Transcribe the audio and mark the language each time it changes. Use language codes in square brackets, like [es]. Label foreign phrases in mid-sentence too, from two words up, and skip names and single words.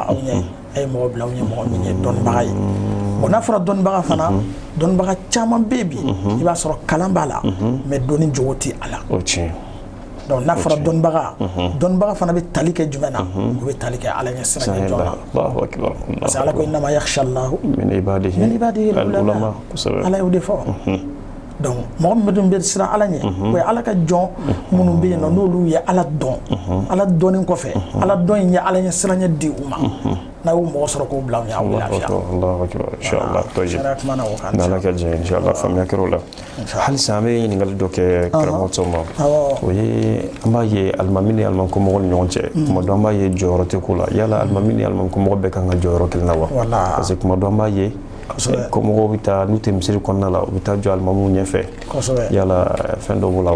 [bm] aw ɲɛ a ye mɔgɔ bila aw ɲɛ mɔgɔ min ye dɔnnibaga ye bon n'a fɔra dɔnnibaga fana dɔnnibaga caman bɛ bi i b'a sɔrɔ kalan b'a la mais dɔnni jogo tɛ a la donc n'a fɔra dɔnnibaga fana bɛ tali kɛ jumɛn na o bɛ tali kɛ Ala ɲɛ sira ɲɛ jɔn na [fr] parce que [bm] Ala ko [ar] إنما يخشى الله من عباده العلماء [bm] Ala y'o de fɔ donc mɔgɔ min dun bɛ siran Ala ɲɛ o ye Ala ka jɔn minnu bɛ yen nɔ n'olu ye Ala dɔn Ala dɔnni kɔfɛ Ala dɔn in ye Ala ɲɛ sira ɲɛ di u ma n'a y'o mɔgɔ sɔrɔ k'o bila u ɲɛ aw bɛ lafiya [ar] الله أكبر إن شاء الله [bm] n'Ala ka jɛ inshallah faamuya kɛra o la halisa an bɛ ɲininkali dɔ kɛ karamɔgɔ tɔw ma o ye an b'a ye alimami ni alimamukomɔgɔw ni ɲɔgɔn cɛ tuma dɔ an b'a ye jɔyɔrɔ tɛ ko la yala alimami ni alimamukomɔgɔ bɛɛ kan ka jɔyɔrɔ kelen na wa [fr] parce que [bm] tuma dɔ an b'a ye ko mɔgɔw bɛ taa n'u tɛ misiri kɔnɔna la u bɛ taa jɔ alimamuw ɲɛfɛ yala fɛn dɔ b'o la wa